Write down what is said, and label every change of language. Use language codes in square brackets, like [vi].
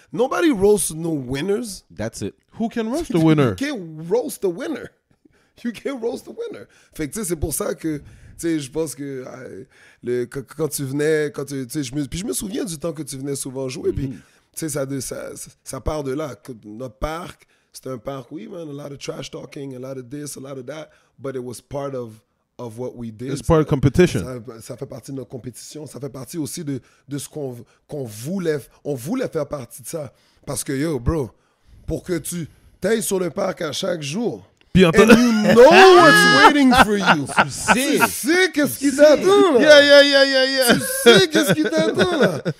[en] Nobody roasts no winners. That's it. Who can roast the winner? You can't roast the winner. You can't roast the winner. [fr] Fait que tu sais, c'est pour ça que, tu sais, je pense que quand tu venais, tu sais, je me souviens du temps que tu venais souvent jouer, puis tu sais, ça part de là. Notre parc, c'était un parc, oui, [en] man, a lot of trash talking, a lot of this, a lot of that, but it was part of what we did. It's part of competition. [fr] Ça fait partie de notre compétition. Ça fait partie aussi de ce qu'on voulait. On voulait faire partie de ça. Parce que, yo, bro, pour que tu t'ailles sur le parc à chaque jour, Puis [en] and you know what's waiting for you. [fr] Tu sais qu'est-ce qui t'attend, là. [en] Yeah. [fr] Tu sais qu'est-ce qui t'attend, là.